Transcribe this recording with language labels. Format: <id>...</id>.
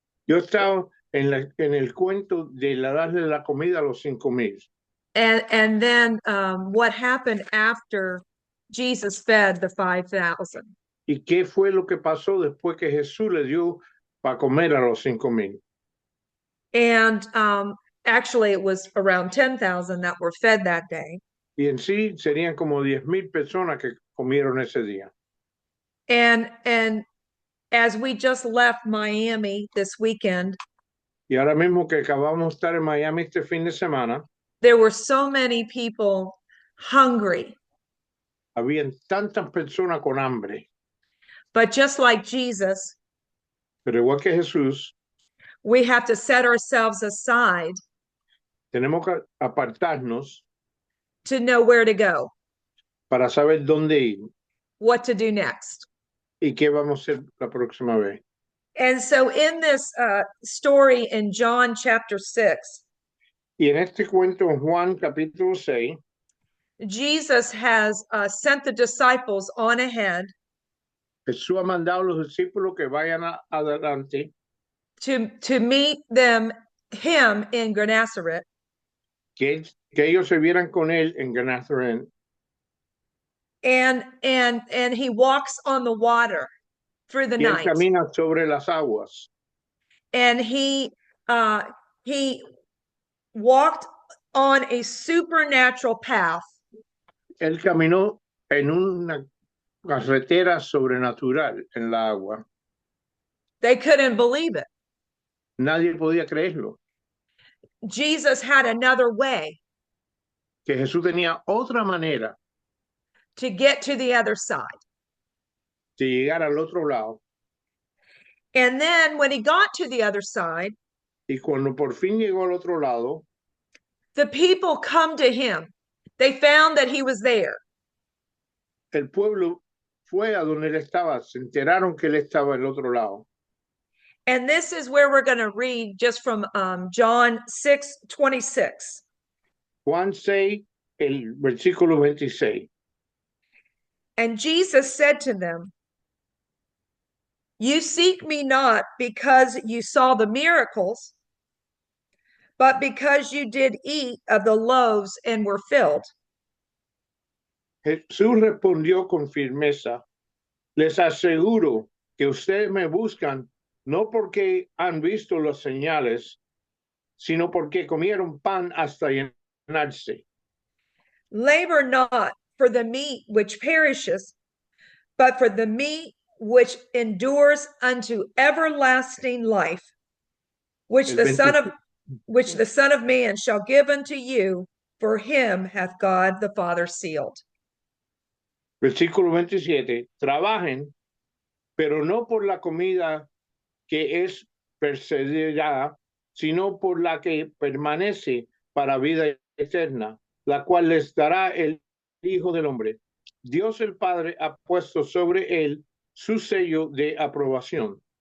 <es>Yo he estado en el cuento de darle la comida a los 5,000.</es> <en>And then what happened after Jesus fed the 5,000.</en> <es>¿Y qué fue lo que pasó después que Jesús le dio para comer a los 5,000?</es> <en>And actually it was around 10,000 that were fed that day.</en> <es>Y en sí serían como 10,000 personas que comieron ese día.</es> <en>And as we just left Miami this weekend,</en> <es>Y ahora mismo que acabamos de estar en Miami este fin de semana,</es> <en>there were so many people hungry.</en> <es>habían tantas personas con hambre.</es> <en>But just like Jesus,</en> <es>Pero igual que Jesús,</es> <en>we have to set ourselves aside</en> <es>tenemos que apartarnos</es> <en>to know where to go,</en> <es>para saber dónde ir</es> <en>what to do next.</en> <es>y qué vamos a hacer la próxima vez.</es> <en>And so in this story in John chapter 6,</en> <es>Y en este cuento en Juan capítulo 6,</es> <en>Jesus has sent the disciples on ahead</en> <es>Jesús ha mandado a los discípulos que vayan adelante</es> <en>to meet him in Gennesaret.</en> <es>que ellos se vieran con él en Genesaret.</es> <en>And he walks on the water through the</en> <es>Y él</es> <en>night.</en> <es>camina sobre las aguas.</es> <en>And he walked on a supernatural path.</en> <es>Él caminó en una carretera sobrenatural en la agua.</es> <en>They couldn't believe it.</en> <es>Nadie podía creerlo.</es> <en>Jesus had another way</en> <es>Que Jesús tenía otra manera</es> <en>to get to the other side.</en> <es>de llegar al otro lado.</es> <en>And then when he got to the other side,</en> <es>Y cuando por fin llegó al otro lado,</es> <en>the people come to him. They found that he was there.</en> <es>el pueblo fue a donde él estaba. Se enteraron que él estaba al otro lado.</es> <en>And this is where we're going to read just from John 6:26.</en> <es>Juan 6, el versículo 26.</es> <en>And Jesus said to them, "You seek me not because you saw the miracles, but because you did eat of the loaves and were filled."</en> <es>Jesús respondió con firmeza: les aseguro que ustedes me buscan no porque han visto las señales, sino porque comieron pan hasta llenarse.</es> <en>Labor not for the meat which perishes, but for the meat which endures unto everlasting life, which the Son of which the Son of Man shall give unto you, for him hath God the Father sealed.</en> <es>Versículo 27. Trabajen, pero no por la comida que es perecedera, sino por la que permanece para vida eterna, la cual les dará el Hijo del Hombre. Dios el Padre ha puesto sobre él su sello de aprobación.</es>